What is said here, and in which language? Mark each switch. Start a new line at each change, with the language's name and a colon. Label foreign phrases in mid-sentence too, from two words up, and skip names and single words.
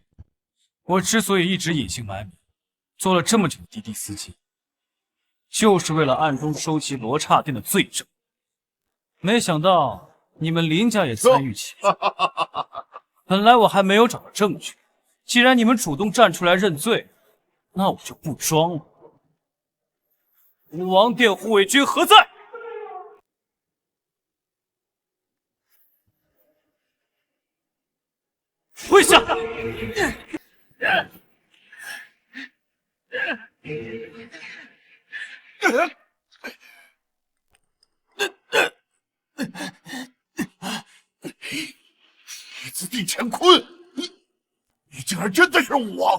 Chinese: 我之所以一直隱姓埋名，做了這麼久的滴滴司機，就是為了暗中收集羅剎殿的罪證。沒想到你們林家也參與其中。本來我還沒有找到證據，既然你們主動站出來認罪，那我就不裝了。武王殿護衛軍何在？跪下！李子弟乾坤，你竟然真的是武王！